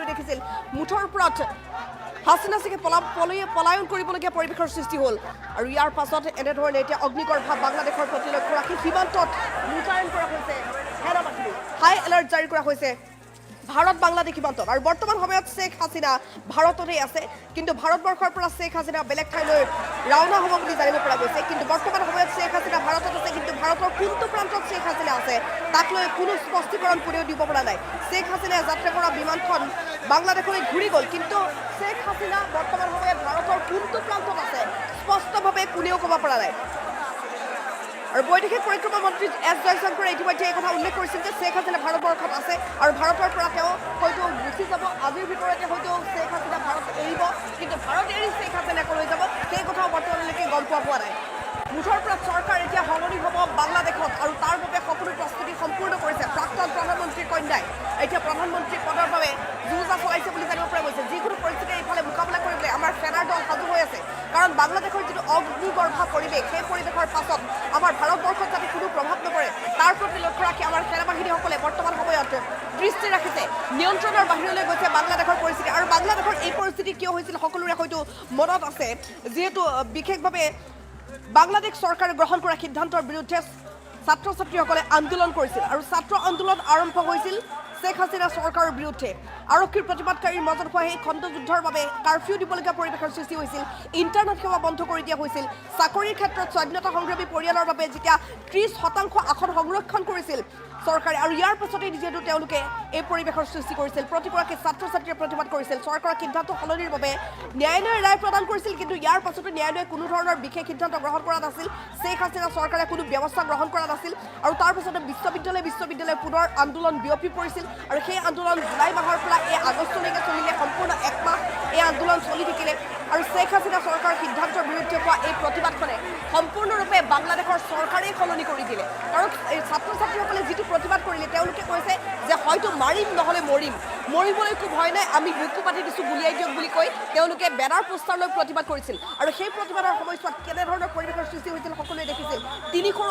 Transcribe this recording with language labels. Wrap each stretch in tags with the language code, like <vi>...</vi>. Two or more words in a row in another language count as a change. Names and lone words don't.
<as>দেখিছিল মুঠৰ ওপৰত হাসিনা সিংহে পলায়ন কৰিবলগীয়া পৰিৱেশৰ সৃষ্টি হ'ল আৰু ইয়াৰ পাছত এনেধৰণে এতিয়া অগ্নিগৰ্ভা বাংলাদেশৰ প্ৰতি লক্ষ্য ৰাখি সীমান্তত মুতায়ন কৰা হৈছে সেনাবাহিনী হাই এলাৰ্ট জাৰি কৰা হৈছে ভাৰত বাংলাদেশ সীমান্তত আৰু বৰ্তমান সময়ত শেখ হাসিনা ভাৰততে আছে কিন্তু ভাৰতবৰ্ষৰ পৰা শেখ হাসিনা বেলেগ ঠাইলৈ ৰাওনা হ'ব বুলি জানিব পৰা গৈছে কিন্তু বৰ্তমান সময়ত শেখ হাসিনা ভাৰতত আছে কিন্তু ভাৰতৰ কোনটো প্ৰান্তত শেখ হাসিনা আছে তাক লৈ কোনো স্পষ্টীকৰণ কোনেও দিব পৰা নাই শেখ হাসিনাই যাত্ৰা কৰা বিমানখন বাংলাদেশলৈ ঘূৰি গ'ল কিন্তু শেখ হাসিনা বৰ্তমান সময়ত ভাৰতৰ কোনটো প্ৰান্তত আছে স্পষ্টভাৱে কোনেও ক'ব পৰা নাই আৰু বৈদেশিক পৰিক্ৰমা মন্ত্ৰী এছ জয়শংকৰে ইতিমধ্যে এই কথা উল্লেখ কৰিছিল যে শেখ হাসিনা ভাৰতবৰ্ষত আছে আৰু ভাৰতৰ পৰা তেওঁ হয়তো গুচি যাব আজিৰ ভিতৰতে হয়তো শেখ হাসিনা ভাৰত এৰিব কিন্তু ভাৰত এৰি শেখ হাসিনা ক'লৈ যাব সেই কথাও বৰ্তমানলৈকে গম পোৱা নাই মুঠৰ পৰা চৰকাৰ এতিয়া সলনি হ'ব বাংলাদেশত আৰু তাৰ বাবে সকলো প্ৰস্তুতি সম্পূৰ্ণ কৰিছে প্ৰাক্তন প্ৰধানমন্ত্ৰীৰ কন্যাই এতিয়া প্ৰধানমন্ত্ৰী পদৰ বাবে যুঁজা চলাইছে বুলি জানিব পৰা গৈছে যিকোনো পৰিস্থিতি এইফালে মোকাবিলা কৰিবলৈ আমাৰ সেনাৰ দল সাজু হৈ আছে কাৰণ বাংলাদেশৰ যিটো অগ্নিগৰ্ভা পৰিৱেশ সেই পৰিৱেশৰ পাছত আমাৰ ভাৰতবৰ্ষত যাতে কোনো প্ৰভাৱ নপৰে তাৰ প্ৰতি লক্ষ্য ৰাখি আমাৰ সেনাবাহিনীসকলে বৰ্তমান সময়ত দৃষ্টি ৰাখিছে নিয়ন্ত্ৰণৰ বাহিৰলৈ গৈছে বাংলাদেশৰ পৰিস্থিতি আৰু বাংলাদেশৰ এই পৰিস্থিতি কিয় হৈছিল সকলোৰে হয়তো মনত আছে যিহেতু বিশেষভাৱে বাংলাদেশ চৰকাৰে গ্ৰহণ কৰা সিদ্ধান্তৰ বিৰুদ্ধে ছাত্ৰ ছাত্ৰীসকলে আন্দোলন কৰিছিল আৰু ছাত্ৰ আন্দোলন আৰম্ভ হৈছিল শেখ হাসিনা চৰকাৰৰ বিৰুদ্ধে আৰক্ষীৰ প্ৰতিবাদকাৰীৰ মাজত হোৱা সেই খণ্ডযুদ্ধৰ বাবে কাৰফিউ দিবলগীয়া পৰিৱেশৰ সৃষ্টি হৈছিল ইণ্টাৰনেট সেৱা বন্ধ কৰি দিয়া হৈছিল চাকৰিৰ ক্ষেত্ৰত স্বাধীনতা সংগ্ৰামী পৰিয়ালৰ বাবে যেতিয়া 30% আসন সংৰক্ষণ কৰিছিল চৰকাৰে আৰু ইয়াৰ পাছতে যিহেতু তেওঁলোকে এই পৰিৱেশৰ সৃষ্টি কৰিছিল প্ৰতিগৰাকী ছাত্ৰ ছাত্ৰীয়ে প্ৰতিবাদ কৰিছিল চৰকাৰৰ সিদ্ধান্ত সলনিৰ বাবে ন্যায়ালয়ে ৰায় প্ৰদান কৰিছিল কিন্তু ইয়াৰ পাছতে ন্যায়ালয়ে কোনো ধৰণৰ বিশেষ সিদ্ধান্ত গ্ৰহণ কৰা নাছিল শেখ হাসিনা চৰকাৰে কোনো ব্যৱস্থা গ্ৰহণ কৰা নাছিল আৰু তাৰ পাছতে বিশ্ববিদ্যালয় পুনৰ আন্দোলন বিয়পি পৰিছিল আৰু সেই আন্দোলন জুলাই মাহৰ পৰা এই আগষ্টলৈকে চলিলে সম্পূৰ্ণ এক মাহ এই আন্দোলন চলি থাকিলে আৰু শেখ হাছিনা চৰকাৰৰ সিদ্ধান্তৰ বিৰুদ্ধে হোৱা এই প্ৰতিবাদখনে সম্পূৰ্ণৰূপে বাংলাদেশৰ চৰকাৰেই সলনি কৰি দিলে কাৰণ এই ছাত্ৰ ছাত্ৰীসকলে যিটো প্ৰতিবাদ কৰিলে তেওঁলোকে কৈছে যে হয়তো মাৰিম নহ'লে মৰিবলৈ একো ভয় নাই আমি বুকু পাতি দিছোঁ গুলিয়াই দিয়ক বুলি কৈ তেওঁলোকে বেনাৰ পোষ্টাৰ লৈ প্ৰতিবাদ কৰিছিল আৰু সেই প্ৰতিবাদৰ সময়ছোৱাত কেনেধৰণৰ পৰিৱেশৰ সৃষ্টি হৈছিল সকলোৱে দেখিছিল 300ৰো</as>